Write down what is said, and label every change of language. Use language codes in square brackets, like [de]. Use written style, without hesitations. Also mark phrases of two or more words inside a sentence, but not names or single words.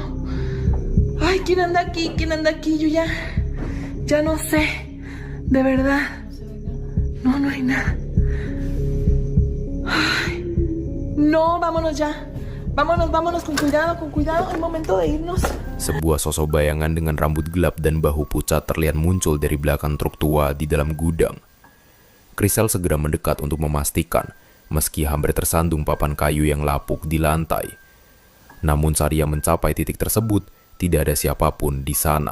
[es] Ay, ¿quién anda aquí? Yo ya no sé. De verdad. No hay nada. Ay. No, vámonos ya. Vámonos con cuidado. Es momento de irnos. [id] Sebuah sosok bayangan dengan rambut gelap dan bahu pucat terlihat muncul dari belakang truk tua di dalam gudang. Crystal segera mendekat untuk memastikan, meski hampir tersandung papan kayu yang lapuk di lantai. Namun saat ia mencapai titik tersebut, tidak ada siapapun di sana.